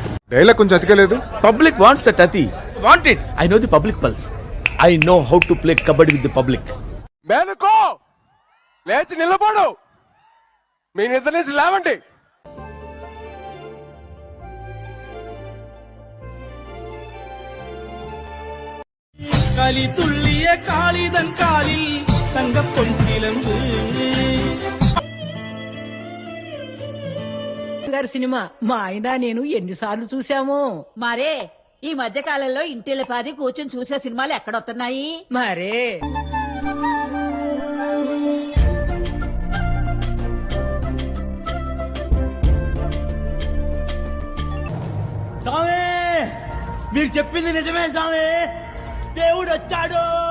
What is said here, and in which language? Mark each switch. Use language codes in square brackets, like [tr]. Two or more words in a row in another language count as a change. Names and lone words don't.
[te] డైలాగ్ కొంచెం అతికలేదు. [en] public wants that అతి. want it. I know the public pulse. I know how to play kabaddi with the public. [te] మేలుకో, లేచి నిలబడు, మీ నిద్ర నుంచి లేవండి. [ta] களி துள்ளிய காளிதன் காலில் தங்க பொன்சிலம்பு. [te] గారి సినిమా మా ఆయన నేను ఎన్నిసార్లు చూసాము. మరే ఈ మధ్య కాలంలో ఇంటిల్లిపాది కూర్చొని చూసే సినిమాలు ఎక్కడొస్తున్నాయి మరే. స్వామి మీరు చెప్పింది నిజమే స్వామి, దేవుడు వచ్చాడు.